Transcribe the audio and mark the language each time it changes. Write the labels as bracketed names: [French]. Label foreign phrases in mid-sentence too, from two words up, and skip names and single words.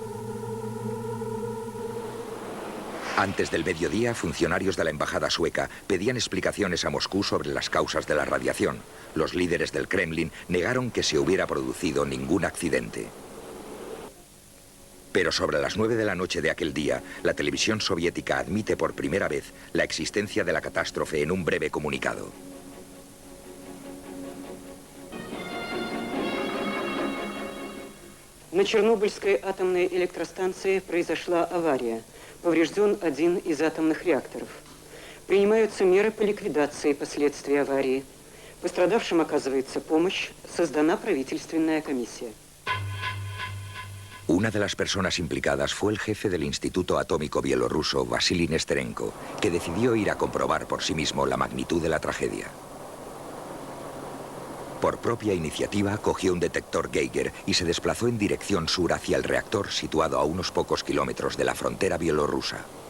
[Spanish] Antes del mediodía, funcionarios de la embajada sueca pedían explicaciones a Moscú sobre las causas de la radiación. Los líderes del Kremlin negaron que se hubiera producido ningún accidente. Pero sobre las 9 de la noche de aquel día, la televisión soviética admite por primera vez la existencia de la catástrofe en un breve comunicado. [Russian] На Чернобыльской атомной электростанции произошла авария. Поврежден один из атомных реакторов. Принимаются меры по ликвидации последствий аварии. Пострадавшим оказывается помощь. Создана правительственная комиссия. [Spanish] Una de las personas implicadas fue el jefe del Instituto Atómico Bielorruso, Vasily Nesterenko, que decidió ir a comprobar por sí mismo la magnitud de la tragedia. Por propia iniciativa, cogió un detector Geiger y se desplazó en dirección sur hacia el reactor situado a unos pocos kilómetros de la frontera bielorrusa.